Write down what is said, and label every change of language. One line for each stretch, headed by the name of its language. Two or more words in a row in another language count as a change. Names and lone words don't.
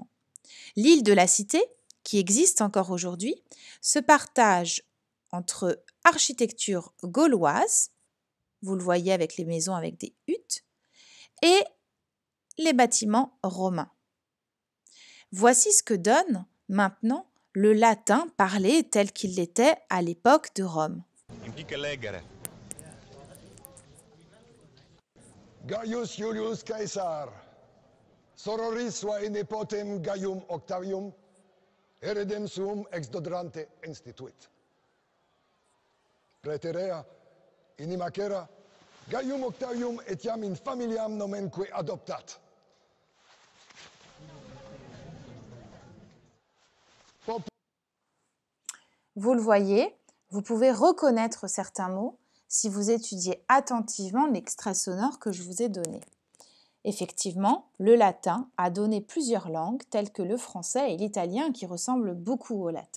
French: L'île de la Cité, qui existe encore aujourd'hui, se partage entre architecture gauloise, vous le voyez avec les maisons avec des huttes, et les bâtiments romains. Voici ce que donne maintenant le latin parlé tel qu'il l'était à l'époque de Rome.
Latin: Gaius Iulius Caesar, sororis suae nepotem Gaium Octavium, heredem suum ex dodrante instituit. Praeterea, in imacera, Gaium Octavium etiam in familiam nomenque adoptat.
French: Vous le voyez, vous pouvez reconnaître certains mots si vous étudiez attentivement l'extrait sonore que je vous ai donné. Effectivement, le latin a donné plusieurs langues telles que le français et l'italien qui ressemblent beaucoup au latin.